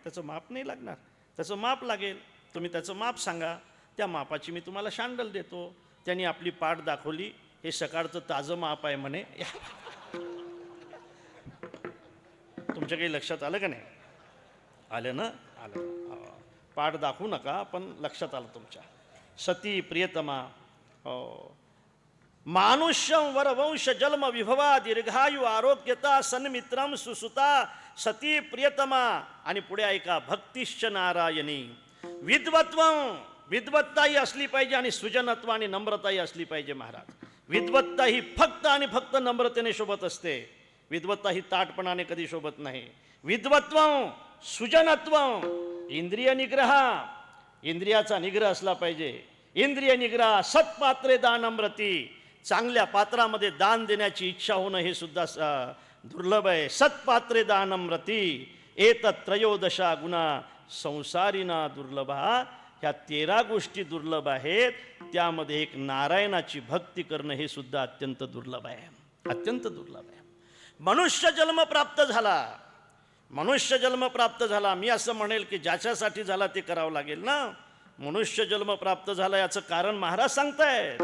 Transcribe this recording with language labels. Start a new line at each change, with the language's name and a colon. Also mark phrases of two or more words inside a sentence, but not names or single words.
Marathi: त्याचं माप नाही लागणार, त्याचं माप लागेल. तुम्ही त्याचं माप सांगा, त्या मापाची मी तुम्हाला शांडल देतो. त्यांनी आपली पाठ दाखवली, हे सकाळचं ताजं माप आहे म्हणे. तुमच्या काही लक्षात आलं का नाही? आलं ना? आलं. पाठ दाखवू नका पण लक्षात आलं तुमच्या.
Sanskrit: सती प्रियतमा. मानुष्यम वरवंश जन्म विभवा दीर्घायु आरोग्यता सन्मित्रम सुसुता सती प्रियतमा.
Marathi: आणि पुढे ऐका,
Sanskrit: भक्तिश्च नारायणी.
Marathi: विद्वत्ताही असली पाहिजे आणि सुजनत्व आणि नम्रताही असली पाहिजे महाराज. विद्वत्ता ही फक्त आणि फक्त नम्रतेने शोभत असते. विद्वत्ता ही ताटपणाने कधी शोभत नाही. विद्वत्व, सुजनत्व, इंद्रिय निग्रह, इंद्रियाचा निग्रह असला पाहिजे. इंद्रिय निग्रह,
Sanskrit: सत्पात्रे दानम्रती,
Marathi: चांगल्या पात्रामध्ये दान देण्याची इच्छा होणं हे सुद्धा दुर्लभ आहे.
Sanskrit: सत्पात्रे दानम्रती एतत्रयोदशा गुणा संसारिना दुर्लभा.
Marathi: ह्या 13 गोष्टी दुर्लभ आहेत. त्यामध्ये एक नारायणाची भक्ती करणं हे सुद्धा अत्यंत दुर्लभ आहे, अत्यंत दुर्लभ आहे. मनुष्य जन्म प्राप्त झाला, मनुष्य जन्म प्राप्त झाला. मी असं म्हणेल की ज्याच्यासाठी झाला ते करावं लागेल ना. मनुष्य जन्म प्राप्त झाला याचं कारण महाराज सांगतायत.